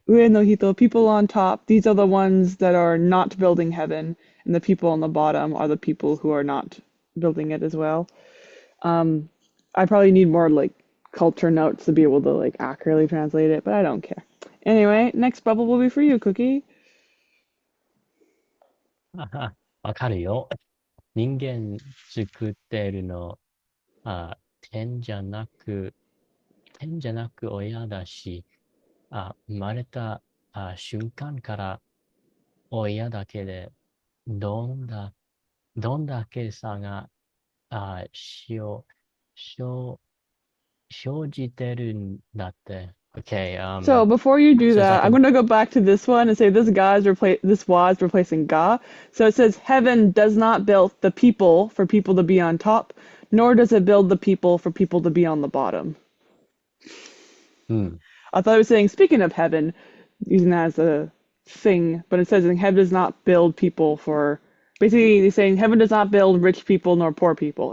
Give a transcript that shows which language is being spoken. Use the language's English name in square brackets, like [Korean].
[Japanese] Ue no hito, [English] people on top, these are the ones that are not building heaven, and the people on the bottom are the people who are not building it as well. Um, I probably need more like culture notes to be able to like accurately translate it, but I don't care. Anyway, next bubble will be for you, Cookie. [Japanese] わかるよ。人間作ってるの、あ、天じゃなく、天じゃなく親だし、生まれた瞬間から親だけで、どんだ、どんだけ差が、あ、しよ、しょ、生じてるんだって。 [English] Okay, So before you do so it's that, I'm gonna go back to this one and say this was replacing ga. So it says heaven does not build the people for people to be on top, nor does it build the people for people to be on the bottom. hmm, I thought it was saying speaking of heaven, using that as a thing, but it says heaven does not build people for basically saying heaven does not build rich people nor poor people.